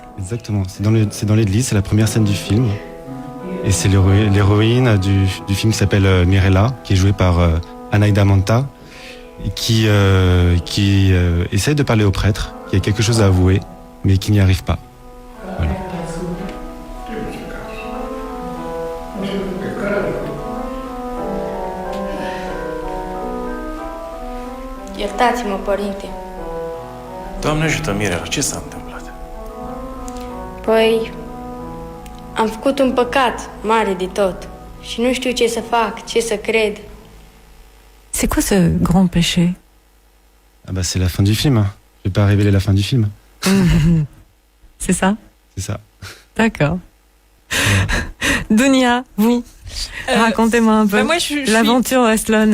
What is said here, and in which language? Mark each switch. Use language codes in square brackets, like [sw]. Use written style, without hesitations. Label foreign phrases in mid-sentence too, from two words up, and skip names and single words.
[fr] Exactement, c'est dans l'église, c'est la première scène du film. Et c'est l'héroïne du film qui s'appelle Mirella, qui est jouée par Anaïda Manta, qui essaie de parler au prêtre, qui a quelque chose à avouer, mais qui n'y arrive pas. Voilà. [ro] Iertați-mă, părinte. Doamne ajută, Mirela, ce s-a întâmplat? Păi, am făcut un păcat mare de tot și nu știu ce să fac, ce să cred. [fr] C'est quoi ce grand péché? Ah bah c'est la fin du film. Je vais pas révéler la fin du film. C'est ça? C'est ça. D'accord. Dunia, vous racontez-moi un peu moi, je l'aventure à Sloan.